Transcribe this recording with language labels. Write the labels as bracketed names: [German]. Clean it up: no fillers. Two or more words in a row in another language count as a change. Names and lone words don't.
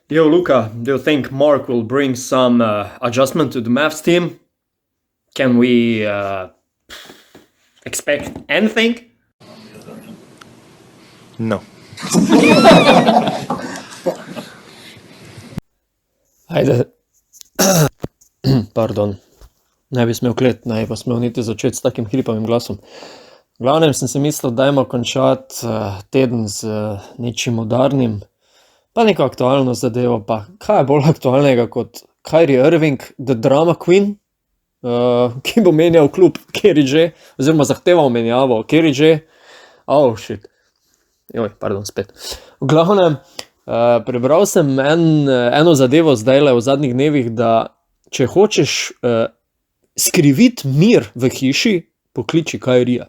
[English] Yo, Luca, do you think Mark will bring some adjustment to the Mavs team? Can we expect anything? No. [Slovenian] Ajde, pardon, ne bi smel klet, ne bi pa smel niti začeti s takim hripavim glasom. V glavnem sem si mislil, dajmo končati teden z nečim udarnim, pa neko aktualno zadevo, pa kaj je bolj aktualnega kot Kyrie Irving, [English] the drama queen, [Slovenian] ki bo menjal klub KRG, oziroma zahteval menjavo KRG. [English] Oh, shit. [Slovenian] Joj, pardon, spet. V glavnem, prebral sem eno zadevo zdajle v zadnjih dnevih, da če hočeš skriviti mir v hiši, pokliči Kyrija.